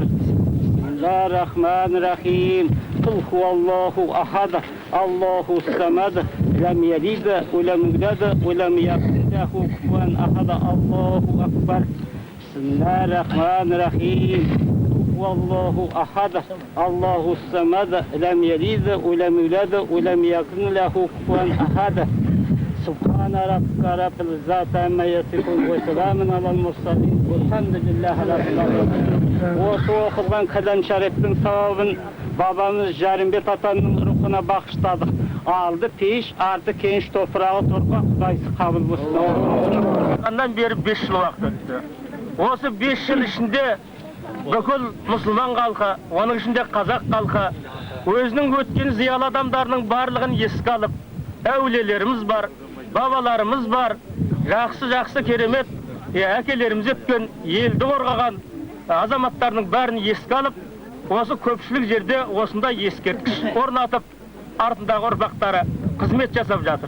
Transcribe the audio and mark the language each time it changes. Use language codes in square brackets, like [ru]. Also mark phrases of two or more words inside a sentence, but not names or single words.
[ar] بسم الله الرحمن الرحيم قل هو الله أحد الله الصمد لم يلد ولم يولد ولم يكن له كفوا أحد الله أكبر بسم الله الرحمن الرحيم والله أحد الله الصمد لم يلد ولم يولد ولم يكن له كفوا أحد سبحان ربك رب العزة عما يصفون وسلام على المرسلين والحمد لله رب العالمين. [kk] Осы оқылған кәләм шәрифтің сауабын бабамыз Жарымбет атаның рухына бағыштадық. Алды пеш, арты кенш топырағы торқа Құдайсы қабыл болсын. Андан бері 5 жыл уақыт өтті. Осы 5 жыл ішінде бүкіл мұсылман халқы, оның ішінде қазақ халқы өзінің өткен зиялы адамдарының барлығын еске алып, әулиелеріміз бар, бабаларымыз бар, жақсы керемет әкелеріміз өткен, елді қорғаған азаматтардың бәрін еске алып, осы көпшілік жерде осында ескерткіш орнатып, артындағы ұрпақтары қызмет жасап жатыр.